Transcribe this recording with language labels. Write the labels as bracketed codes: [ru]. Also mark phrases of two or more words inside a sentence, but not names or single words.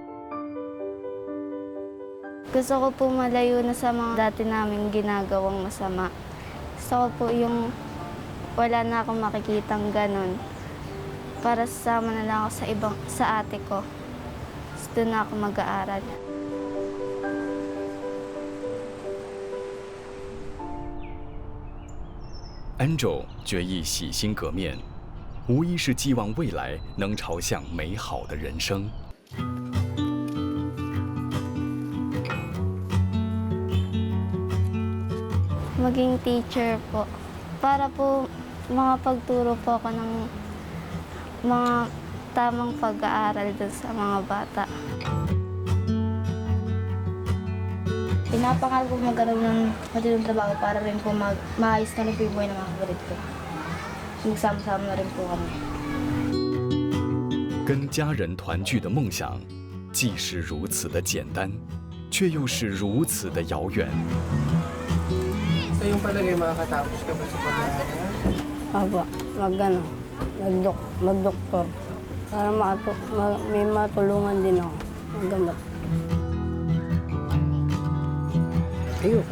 [tl] Gusto ko po malayo na sa mga dati namin ginagawang masama. Gusto ko po yung wala na akong makikitang ganon. Para sasama na lang ako sa ate ko. Doon na ako mag-aaral. [zh] 安州决意洗心革面，无疑是寄望未来能朝向美好的人生。 [tl] Maging teacher po. Para po makapagturo po ako ng mga tamang pag-aaral dun sa mga bata. Pinapangal ko magkaroon ng matinding trabaho para rin po maayos na rin po yung buhay ng mga kapatid ko. Magsama-sama na rin po kami. [zh] 跟家人团聚的梦想，既是如此的简单，却又是如此的遥远。 [tl] Sa iyong palagay, makakatapos ka ba sa pag-aaral? Aba, mag-doktor. Para may matulungan din ako. Maggamot. Ayoko.